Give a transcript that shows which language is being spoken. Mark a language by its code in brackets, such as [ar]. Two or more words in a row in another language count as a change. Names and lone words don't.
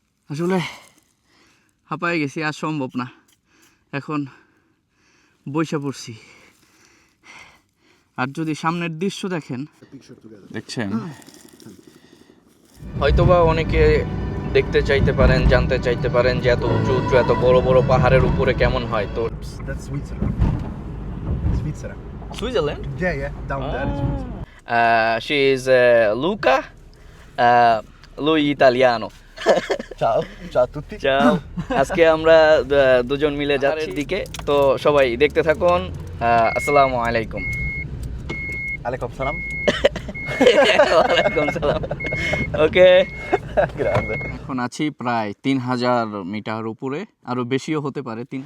[bn] আসলে হাঁপায়ে গেছি, আর সম্ভব না। এখন বইসা পড়ছি। আর যদি সামনের দৃশ্য দেখছেন, হয়তোবা অনেকে দেখতে চাইতে পারেন, জানতে চাইতে পারেন যে এত উঁচু উঁচু এত বড় বড় পাহাড়ের উপরে কেমন হয়। তো [en] That's Switzerland. Switzerland. [bn] সুইজারল্যান্ড, [en] Yeah, down there is Switzerland. She is Luca [it] lui italiano. Ciao, ciao a tutti. [bn] চাও, আজকে আমরা দুজন মিলে যাচ্ছি দিকে, তো সবাই দেখতে থাকুন। [ar] السلام عليكم. عليكم السلام. وعليكم السلام. ওকে, [it] Grande. [bn] এখন আছি প্রায় 3000 মিটার উপরে, আরো বেশিও হতে পারে।